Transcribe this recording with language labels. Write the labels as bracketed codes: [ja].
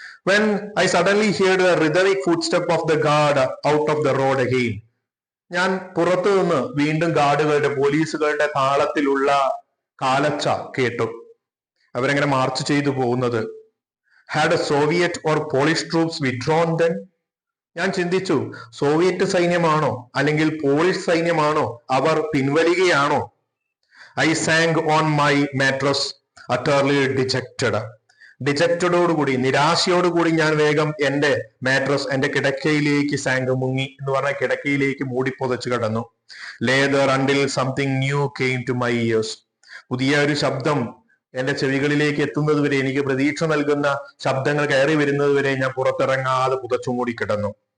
[en] When I suddenly heard the rhythmic footstep of the guard out of the road again. [ml] ഞാൻ പുറത്തു നിന്ന് വീണ്ടും ഗാർഡുകളുടെ, പോലീസുകളുടെ താളത്തിലുള്ള കാലച്ച കേട്ടു. അവരെങ്ങനെ മാർച്ച് ചെയ്തു പോകുന്നത്. [en] Had a Soviet or Polish troops withdrawn then? [ml] ഞാൻ ചിന്തിച്ചു, സോവിയറ്റ് സൈന്യമാണോ അല്ലെങ്കിൽ polish സൈന്യമാണോ our പിൻവലിക്കുകയാണോ? [en] I sank on my mattress, utterly dejected. [ml] ഡിജക്റ്റഡോടുകൂടി, നിരാശയോടുകൂടി ഞാൻ വേഗം എന്റെ മാട്രസ്, എന്റെ കിടക്കയിലേക്ക് മുങ്ങി എന്ന് പറഞ്ഞ കിടക്കയിലേക്ക് മൂടിപ്പൊതച്ചു കിടന്നു. [en] Later until something new came to my ears. [ml] പുതിയ ഒരു ശബ്ദം എന്റെ ചെവികളിലേക്ക് എത്തുന്നത് വരെ, എനിക്ക് പ്രതീക്ഷ നൽകുന്ന ശബ്ദങ്ങൾ കയറി വരുന്നത് വരെ ഞാൻ പുറത്തിറങ്ങാതെ പുതച്ചു മൂടി കിടന്നു.